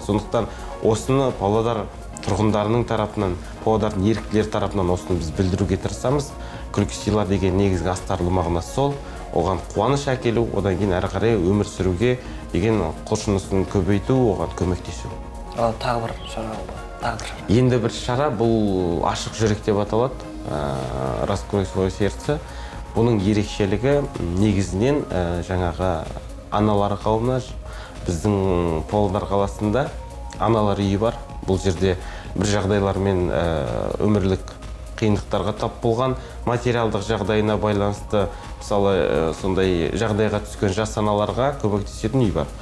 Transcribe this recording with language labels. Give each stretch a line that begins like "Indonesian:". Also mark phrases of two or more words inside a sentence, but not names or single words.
Kazakh: Сондықтан осыны Павлодар тұрғындарының тарапынан, Павлодардың еріктілер тарапынан осыны біз білдіруге тырысамыз. Күлкі сыйла деген негізгі астарлы мағынасы сол. Оған қуаныш әкелу, одан кейін ары қарай өмір сүруге деген құлшынысын көбейту, оған көмектесу. Тағы бір шара болды. Енді бір шара бұл ашық жүрек деп аталады.
Russian: Раскрой свое сердце.
Kazakh: Бұның ерекшелігі негізінен жаңағы аналар қауымына, біздің Павлодар қаласында аналар үйі бар. Бұл жерде бір жағдайлармен өмірлік қиындықтарға тап болған, материалдық жағдайына байланысты, мысалы, сондай жағдайға түскен жас аналарға көмектесетін үй бар.